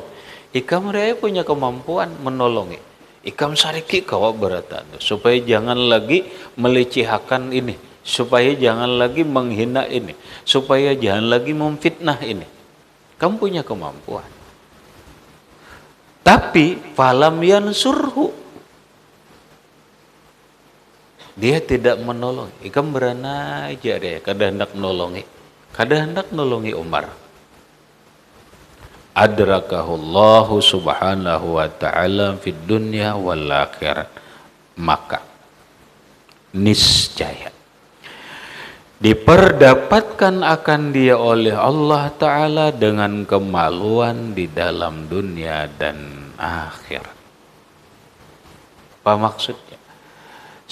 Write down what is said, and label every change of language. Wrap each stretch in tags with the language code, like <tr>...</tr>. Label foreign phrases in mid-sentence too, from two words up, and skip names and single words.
<bjn>Ikam rea punya kemampuan menolongi. Ikam sariki kawa beratan supaya jangan lagi melecehkan ini, supaya jangan lagi menghina ini, supaya jangan lagi memfitnah ini.</bjn> <id>Kamu punya kemampuan. Tapi</id> <ar>فلم ينصره,</ar> <id>dia tidak menolong.</id> <bjn>Ikam berana aja deh, kada hendak nolongi Umar.</bjn> <ar>أدركه الله سبحانه وتعالى في الدنيا والآخرة.</ar> <id>Maka niscaya diperdapatkan akan dia oleh Allah Ta'ala dengan kemaluan di dalam dunia dan akhirat. Apa maksudnya?</id>